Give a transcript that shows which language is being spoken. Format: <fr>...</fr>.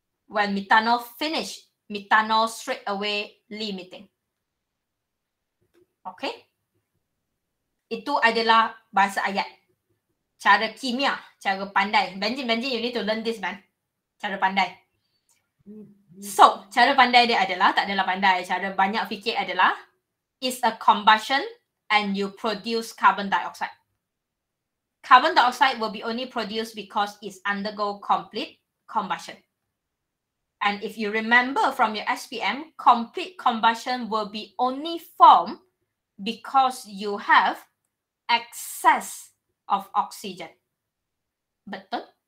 <en>When methanol finish, methanol straight away limiting. Okay?</en> <ms>Itu adalah bahasa ayat. Cara kimia, cara pandai.</ms> <en>Benjin, you need to learn this, man.</en> <ms>Cara pandai. So, cara pandai dia adalah, tak adalah pandai. Cara banyak fikir adalah,</ms> <en>is a combustion and you produce carbon dioxide. Carbon dioxide will be only produced because it's undergo complete combustion. And if you remember from your SPM, complete combustion will be only formed because you have excess of oxygen.</en> <ms>Betul?</ms>